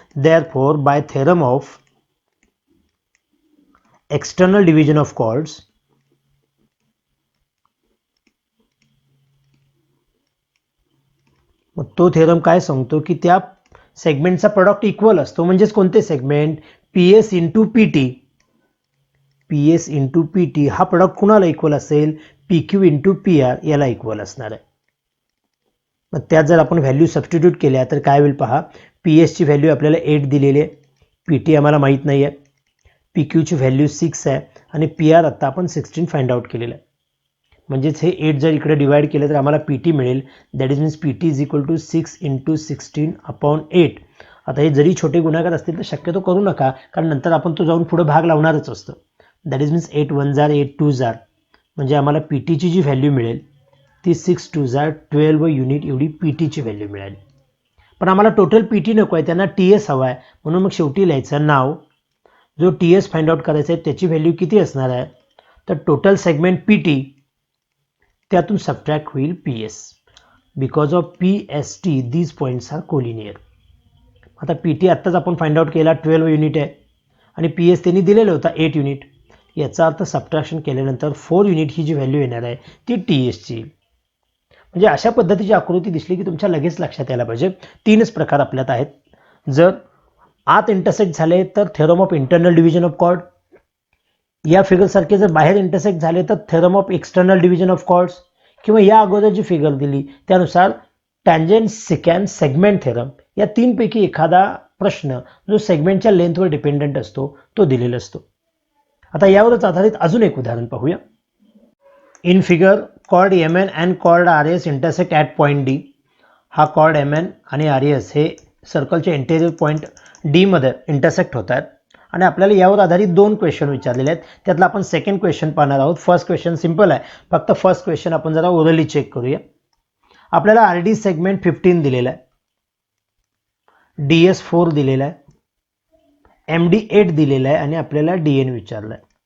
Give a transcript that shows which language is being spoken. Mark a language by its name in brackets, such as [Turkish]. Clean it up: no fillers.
[English] therefore by theorem of external division of chords [Marathi] मग तो theorem काय सांगतो की त्या सेगमेंटचा प्रोडक्ट इक्वल असतो. म्हणजेच कोणते segment? P S into P T. P S into P T हा प्रोडक्ट कुणाला इक्वल असेल? P Q into P R याला इक्वल असणार आहे. मग त्यात जर आपण व्हॅल्यू सबस्टिट्यूट केल्या तर काय होईल पहा. पी एसची व्हॅल्यू आपल्याला 8 दिलेली आहे, पी टी आम्हाला माहीत नाही आहे, पी क्यूची व्हॅल्यू 6 आहे आणि पी आर आत्ता आपण 16 फाइंड आउट केलेलं आहे. म्हणजेच हे 8 जर इकडे डिवाइड केलं तर आम्हाला पी टी मिळेल. [English] That is means P T is equal to 6 into 16 upon 8. [Marathi] आता हे जरी छोटे गुणाकार असतील तर शक्यतो करू नका, कारण नंतर आपण तो जाऊन पुढे भाग लावणारच असतो. [English] that is means [Marathi] 8 1 जार 8 2 जार, म्हणजे आम्हाला पी टीची जी व्हॅल्यू मिळेल ती 6 2 जार 12 युनिट एवढी पी टीची व्हॅल्यू मिळाली. पण आम्हाला टोटल पी टी नको आहे, त्यांना टी एस हवा आहे. म्हणून मग शेवटी लिहायचं नाव जो टी एस फाइंड आउट करायचा आहे त्याची व्हॅल्यू किती असणार आहे, तर टोटल सेगमेंट पी टी त्यातून सबट्रॅक्ट होईल P S. [English] Because of P S T these points are collinear. [Marathi] आता पी टी आत्ताच आपण फाइंड आउट केला 12 युनिट आहे आणि पी एस त्यांनी दिलेलं होता 8 युनिट. याचा अर्थ सबट्रॅक्शन केल्यानंतर 4 युनिट ही जी व्हॅल्यू येणार आहे ती टी एसची. म्हणजे अशा पद्धतीची आकृती दिसली की तुमच्या लगेच लक्षात यायला पाहिजे 3च प्रकार आपल्यात आहेत. जर आत इंटरसेक्ट झाले तर theorem of internal division of chord. या फिगरसारखे जर बाहेर इंटरसेक्ट झाले तर theorem of external division of chords, किंवा या अगोदर जी फिगर दिली त्यानुसार टँजेंट सिकॅन सेगमेंट थेरम. या 3 पैकी एखादा प्रश्न जो सेगमेंटच्या लेंथवर डिपेंडंट असतो तो दिलेला असतो. आता यावरच आधारित अजून एक उदाहरण पाहूया. [English] In figure chord M N and chord R S intersect at point D. [Marathi] हा कॉर्ड एम एन आणि आर एस हे सर्कलच्या इंटेरियर पॉईंट डी मध्ये इंटरसेक्ट होत आहेत आणि आपल्याला यावर आधारित 2 क्वेश्चन विचारलेले आहेत. त्यातला आपण सेकंड क्वेश्चन पाहणार आहोत. फर्स्ट क्वेश्चन सिंपल आहे, फक्त फर्स्ट क्वेश्चन आपण जरा ओरली चेक करूया. आपल्याला आर डी सेगमेंट 15 दिलेला आहे, डी एस 4 दिलेला आहे, एम डी 8 दिलेला आहे आणि आपल्याला डी एन विचारलं आहे.